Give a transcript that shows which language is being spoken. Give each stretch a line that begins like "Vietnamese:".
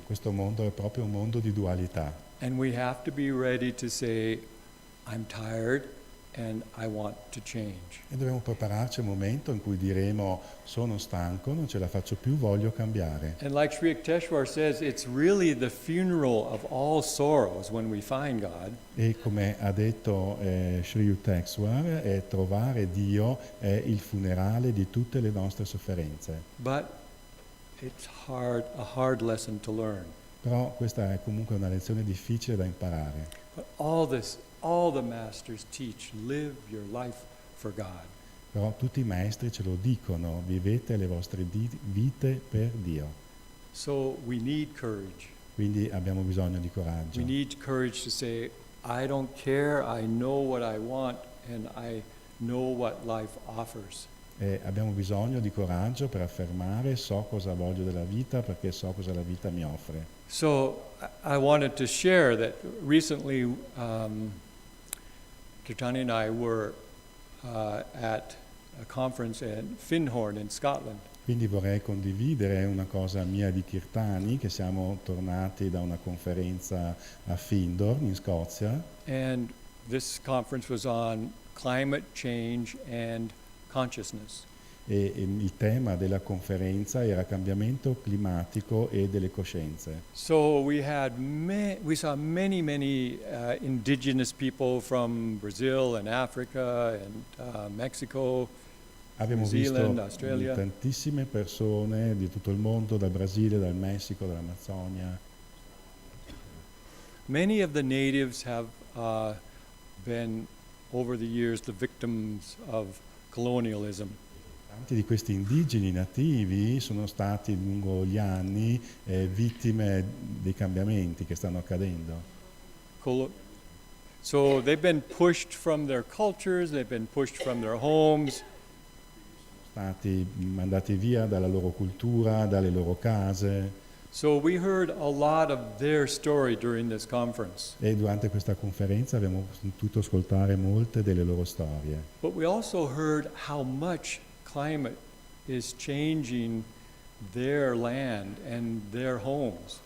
Italian: Questo mondo è proprio un mondo di dualità.
English: And we have to be ready to say, I'm tired and I want to change.
Italian: E dobbiamo prepararci al momento in cui diremo sono stanco, non ce la faccio più, voglio cambiare.
English: And like Sri Yukteswar says, it's really the funeral of all sorrows when we find God.
Italian: E come ha detto Sri Yukteswar, trovare Dio è il funerale di tutte le nostre sofferenze.
English: But it's a hard lesson to learn.
Italian: Però questa è comunque una lezione difficile da imparare.
English: But all the masters teach, live your life for God.
Italian: Però tutti i maestri ce lo dicono, vivete le vostre vite per Dio.
English: So we need courage.
Italian: Quindi abbiamo bisogno di coraggio.
English: We need courage to say, I don't care, I know what I want, and I know what life offers.
Italian: E abbiamo bisogno di coraggio per affermare so cosa voglio della vita perché so cosa la vita mi offre.
English: So I wanted to share that recently Kirtani and I were at a conference in Findhorn in Scotland.
Italian: Quindi vorrei condividere una cosa mia di Kirtani, che siamo tornati da una conferenza a Findorn in Scozia,
English: and this conference was on climate change and consciousness.
Italian: e il tema della conferenza era cambiamento climatico e delle coscienze.
English: So we saw many indigenous people from Brazil and Africa and Mexico,
Italian: Abbiamo
English: New Zealand,
Italian: visto
English: Australia.
Italian: tantissime persone di tutto il mondo, dal Brasile, dal Messico, dall'Amazzonia.
English: Many of the natives have been, over the years, the victims of colonialism.
Italian: Tanti di questi indigeni nativi sono stati lungo gli anni vittime dei cambiamenti che stanno accadendo.
English: So they've been pushed from their cultures, they've been pushed from their homes.
Italian: Stati mandati via dalla loro cultura, dalle loro case,
English: So we heard a lot of their story during this conference.
Italian: e durante questa conferenza abbiamo potuto ascoltare molte delle loro storie.
English: But we also heard how much climate is changing their land and their homes.